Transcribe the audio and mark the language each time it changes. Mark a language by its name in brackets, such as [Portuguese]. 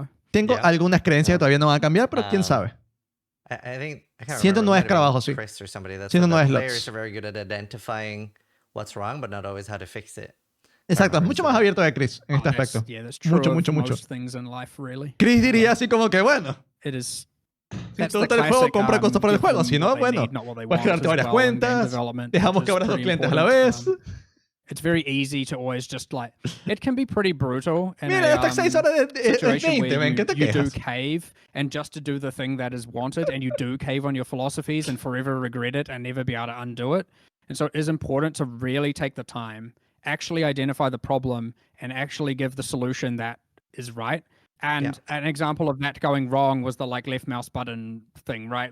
[Spanish] Tengo algunas creencias que todavía no van a cambiar, pero quién sabe. [English] I think [Spanish] 109 escarabajos, sí. 109 slots. [English] Players are very good at identifying what's wrong, but not always how to fix it. [Spanish] Exacto, es mucho más abierto que Chris en este aspecto. Mucho. Chris diría así como que, bueno, si te gusta el juego, compra cosas para el juego. Si no, bueno, puedes crearte varias cuentas, dejamos que abras 2 clientes a la vez. [English] It's very easy to always just like, it can be pretty brutal. [Spanish] Mira, esta 6 horas de 20, ven, ¿qué te quejas? [English] You do cave, and just to do the thing that is wanted, and you do cave on your philosophies and forever regret it and never be able to undo it. And so it is important to really take the time, actually identify the problem, and actually give the solution that is right. And an example of that going wrong was the like left mouse button thing, right?